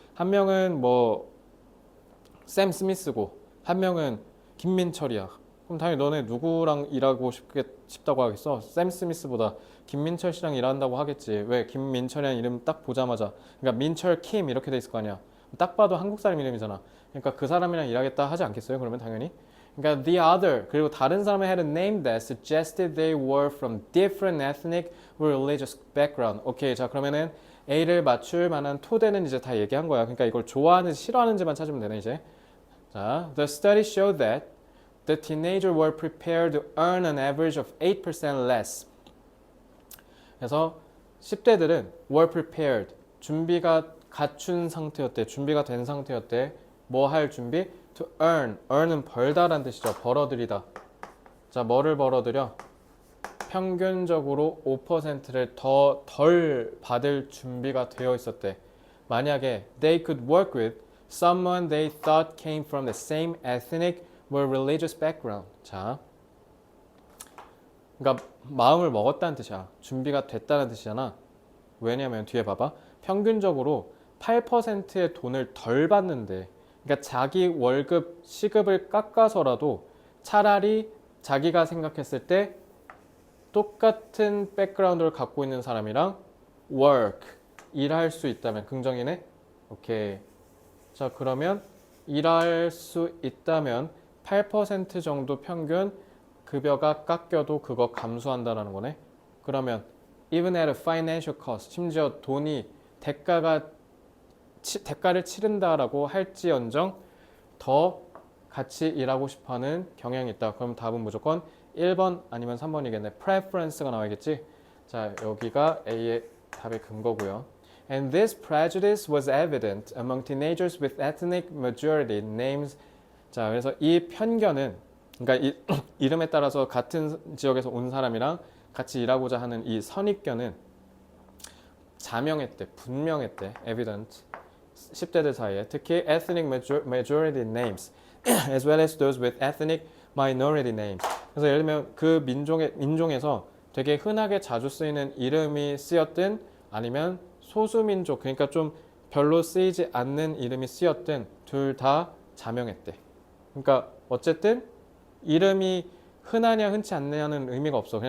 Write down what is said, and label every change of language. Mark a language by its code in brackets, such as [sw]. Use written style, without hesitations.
[ko] 한 명은 뭐 샘 스미스고 한 명은 김민철이야. 그럼 당연히 너네 누구랑 일하고 싶다고 하겠어? 샘 스미스보다 김민철 씨랑 일한다고 하겠지. 왜? 김민철이라는 이름 딱 보자마자. 그러니까 민철 킴 이렇게 돼 있을 거 아니야. 딱 봐도 한국 사람 이름이잖아. 그러니까 그 사람이랑 일하겠다 하지 않겠어요? 그러면 당연히. 그러니까 [en] the other [ko] 그리고 다른 사람이 [en] had a name that suggested they were from different ethnic or religious background. [ko] 오케이, 자 그러면은 A를 맞출 만한 토대는 이제 다 얘기한 거야. 그러니까 이걸 좋아하는지 싫어하는지만 찾으면 되네 이제. 자, [en] the study showed that the teenagers were prepared to earn an average of 8% less. [ko] 그래서 10대들은 [en] were prepared, [ko] 준비가 갖춘 상태였대, 준비가 된 상태였대. 뭐 할 준비? [en] to earn [ko] 은 벌다란 뜻이죠. 벌어들이다. 자, 뭐를 벌어들여? 평균적으로 5%를 더 덜 받을 준비가 되어 있었대. 만약에 [en] they could work with someone they thought came from the same ethnic or religious background. [ko] 자, 그러니까 마음을 먹었다는 뜻이야. 준비가 됐다는 뜻이잖아. 왜냐면 뒤에 봐봐. 평균적으로 8%의 돈을 덜 받는데, 그러니까 자기 월급 시급을 깎아서라도 차라리 자기가 생각했을 때 똑같은 백그라운드를 갖고 있는 사람이랑 work, 일할 수 있다면 긍정이네? 오케이. 자, 그러면 일할 수 있다면 8% 정도 평균 급여가 깎여도 그거 감수한다라는 거네. 그러면 [en] even at a financial cost, [ko] 심지어 돈이 대가를 치른다라고 할지언정 더 같이 일하고 싶어하는 경향이 있다. 그럼 답은 무조건 1번 아니면 3번이겠네. preference가 나와야겠지. 자, 여기가 A의 답의 근거고요. [en] And this prejudice was evident among teenagers with ethnic majority names. [ko] 자, 그래서 이 편견은, 그러니까 이름에 따라서 같은 지역에서 온 사람이랑 같이 일하고자 하는 이 선입견은 자명했대, 분명했대, evident. 10대들 사이에 특히 [en] ethnic majority names as well as those with ethnic minority names. [ko] 그래서 예를 들면 그 민족에서 되게 흔하게 자주 쓰이는 이름이 쓰였든 아니면 소수민족, 그러니까 좀 별로 쓰이지 않는 이름이 쓰였든 둘 다 자명했대. 그러니까 어쨌든 이름이 흔하냐 흔치 않냐는 의미가 없어.